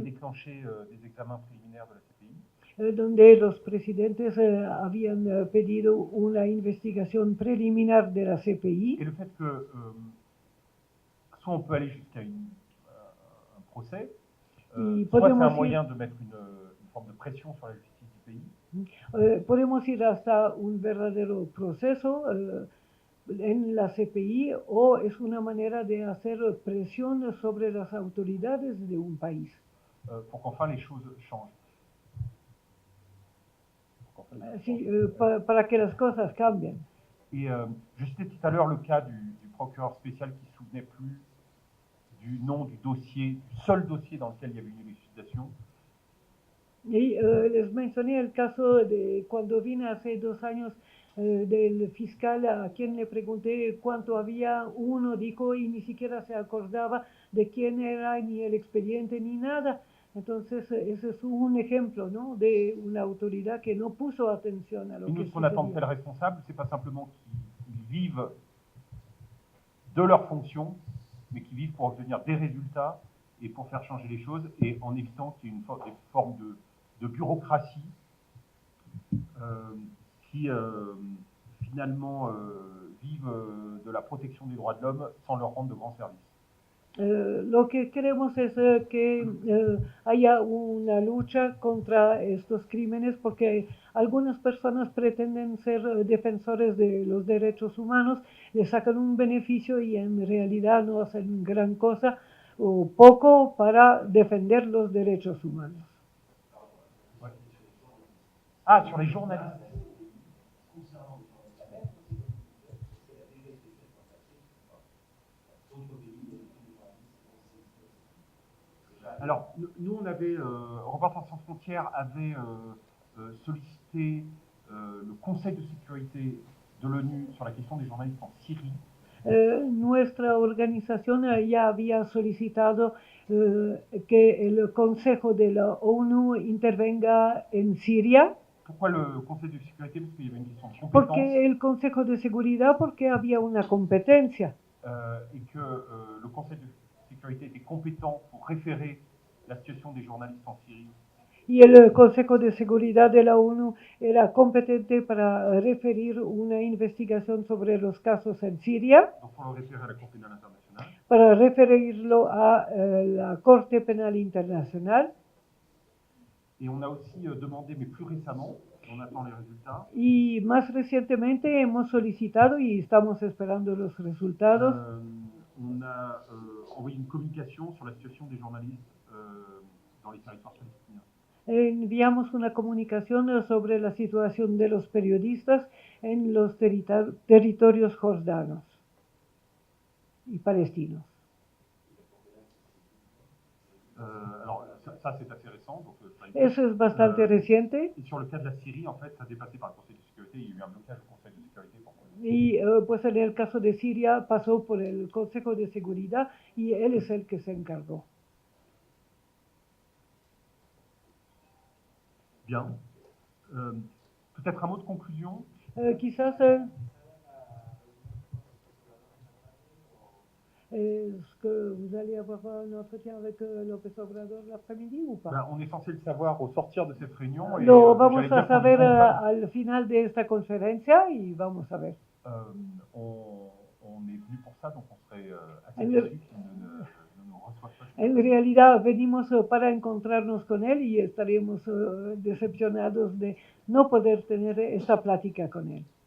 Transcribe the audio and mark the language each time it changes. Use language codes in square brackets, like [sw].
[fr] déclenché des examens préliminaires de la CPI. [es] Donde los presidentes habían pedido una investigación preliminar de la CPI. [fr] Et le fait que soit on peut aller jusqu'à un procès, soit c'est un moyen de mettre une forme de pression sur la justice du pays. [es] Podemos ir hasta un verdadero proceso en la CPI o es una manera de hacer presión sobre las autoridades de un país. [fr] Pour qu'enfin les choses changent. [es] Sí, para que las cosas cambien. [fr] Et je citais tout à l'heure le cas du procureur spécial qui ne se souvenait plus du nom du dossier, du seul dossier dans lequel il y avait une élucidation. [es] Y les mencioné el caso de cuando vine hace 2 años del fiscal a quien le pregunté cuánto había, uno dijo y ni siquiera se acordaba de quién era, ni el expediente, ni nada. Entonces, ese es un ejemplo, ¿no?, de una autoridad que no puso atención a lo que [fr] nous, ce qu'on attend de tels responsables, c'est pas simplement qu'ils vivent de leur fonction, mais qu'ils vivent pour obtenir des résultats et pour faire changer les choses, et en évitant qu'il y ait des formes de bureaucratie qui finalement vivent de la protection des droits de l'homme sans leur rendre de grands services. [es] Lo que queremos es que haya una lucha contra estos crímenes porque algunas personas pretenden ser defensores de los derechos humanos, le sacan un beneficio y en realidad no hacen gran cosa o poco para defender los derechos humanos. [fr] Ouais. Ah, sur les journalistes. Alors, nous, on avait, Reporters sans frontières avait sollicité le Conseil de sécurité de l'ONU sur la question des journalistes en Syrie. [es] Nuestra organización ya había solicitado que el Consejo de la ONU intervenga en Siria. [fr] Pourquoi le Conseil de sécurité? Parce qu'il y avait une question de compétence. [es] Porque el Consejo de Seguridad, porque había una competencia. [fr] Et que le Conseil de sécurité était compétent pour référer la situation des journalistes en Syrie. [es] Y el Consejo de Seguridad de la ONU era competente para referir una investigación sobre los casos en Siria, [fr] Donc pour le référer à la Cour pénale internationale. [es] para referirlo a la Corte Penal Internacional. [fr] Et on a aussi demandé, mais plus récemment, on attend les résultats. [es] Y más recientemente hemos solicitado y estamos esperando los resultados. [fr] On a envoyé une communication sur la situation des journalistes dans les territoires palestiniens. [es] Enviamos una comunicación sobre la situación de los periodistas en los territorios jordanos y palestinos. [fr] Alors ça c'est assez récent. Donc, [es] Eso es bastante reciente. [fr] Et sur le cas de la Syrie, en fait, ça a dépassé par le Conseil de sécurité. Il y a eu un blocage au Conseil de sécurité. [es] Y pues en el caso de Siria pasó por el Consejo de Seguridad y él es el que se encargó. [fr] Bien. Peut-être un mot de conclusion. Quizás est-ce que vous allez avoir un entretien avec López Obrador l'après-midi ou pas? Ben, on est censé le savoir au sortir de cette réunion. Et, [es] Lo vamos a saber al final de esta conferencia y vamos a ver. [fr] On est venu pour ça, donc on serait assez déçus qu'il ne nous reçoive pas. [es] En realidad venimos para encontrarnos con él y estaríamos decepcionados de no poder tener esta plática con él.